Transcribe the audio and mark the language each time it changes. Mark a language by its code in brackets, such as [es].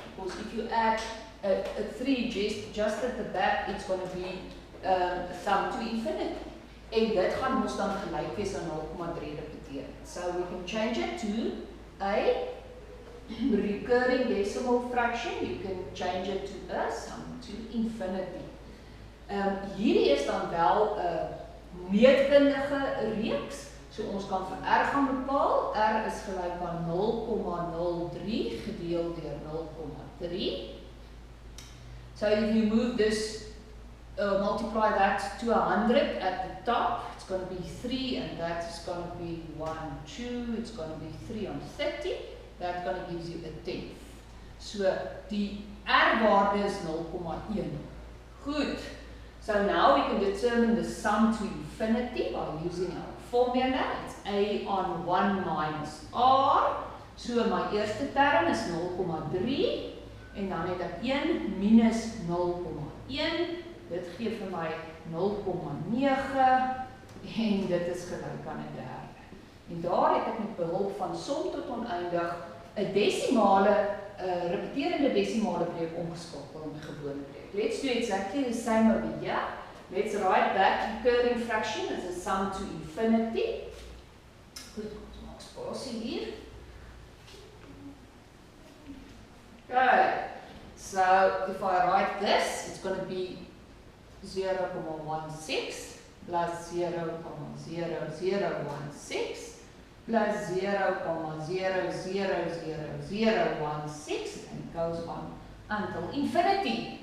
[en] Because if you add a 3 just at the back, it's going to be sum to infinity. [af] En dit gaan ons dan gelyk wees aan 0,3 repeteer. [en] So we can change it to a recurring decimal fraction. You can change it to a sum to infinity. [af] Hierdie is dan wel 'n meetkundige reeks. So ons kan vir R gaan bepaal. R is gelyk aan 0,03 gedeel deur 0,3. [en] So if you move this, multiply that to 100 at the top, it's going to be 3, and that is going to be 1, 2, it's going to be 3 on 30, that's going to give you a 10th. [af] So die R-waarde is 0,1. Good. [en] So now we can determine the sum to infinity by using our formula. It's A on 1 minus R. [af] So my eerste term is 0,3 en dan het ek 1 minus 0,1. Dit gee vir my 0,9 en dit is gelyk aan 'n derde. En daar het ek met behulp van som tot oneindig 'n desimale, repeterende desimale breek omgeskakel in 'n gewone breek. [en] Let's do exactly the same over here. Let's write that recurring fraction as a sum to infinity. [af] Goed, ons maak spasie hier. [en] Okay, so if I write this, it's going to be 0,16 plus 0,0016 plus 0,00016 and it goes on until infinity.